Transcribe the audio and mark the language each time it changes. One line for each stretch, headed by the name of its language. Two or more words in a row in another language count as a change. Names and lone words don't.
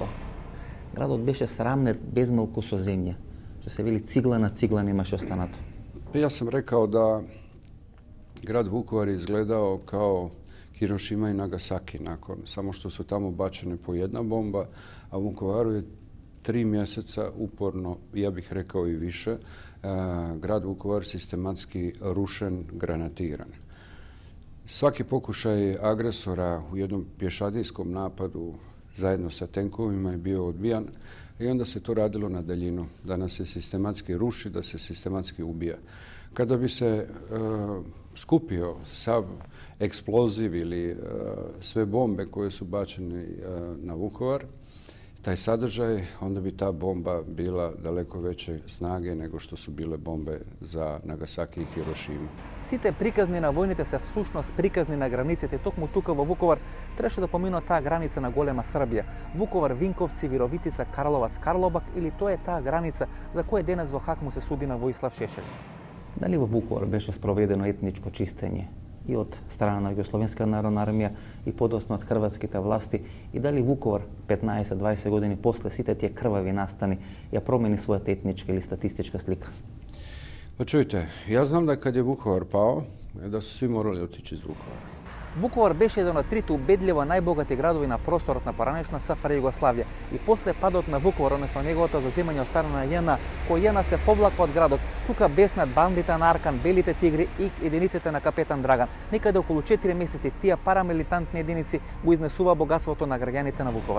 Macedonian: Градот беше срамнет безмалку со земја. Што се вели цигла на цигла немаше останато.
Croatian: Ja sam rekao da grad Vukovar izgledao kao Hirošima i Nagasaki nakon, samo što su tamu bačeni po jedna bomba, а у Vukovaru je 3 mjeseca uporno, ja bih rekao i više, grad Vukovar sistematski rušen, granatiran. Svaki pokušaj agresora u jednom pješadijskom napadu zajedno sa tenkovima je bio odbijan i onda se to radilo na daljinu, da nas se sistematski ruši, da se sistematski ubija. Kada bi se skupio sav eksploziv ili sve bombe koje su bačene na Vukovar, taj sadržaj, onda bi ta bomba bila daleko veće snage nego što su bile bombe za Nagasaki i Hirošimu.
Macedonian: Сите приказни на војните се всушност приказни на границите. Токму тука во Вуковар требаше да поминува таа граница на голема Србија. Вуковар, Винковци, Вировитица, Карловац, Карлобак или тоа е таа граница за која денес во Хак му се суди на Воислав Шешел. Дали во Вуковар беше спроведено етничко чистење и од страна на Југословенска народна армија и подоцна од хрватските власти и дали Вуковар 15-20 години после сите тие крвави настани ја промени својата етничка или статистичка слика?
Croatian: Pa čujte, ja znam da kad je Vukovar pao, da su svi morali otići iz Vukovara.
Macedonian: Вуковар беше еден од трите убедливо најбогати градови на просторот на поранешна СФР Југославија и после падот на Вуковар, односно неговото заземање од страна на ЈНА, кој ЈНА се повлаква од градот, тука беснат бандите на Аркан, белите тигри и единиците на капетан Драган. Некаде околу 4 месеци тие парамилитантни единици го изнесува богатството на граѓаните на Вуковар.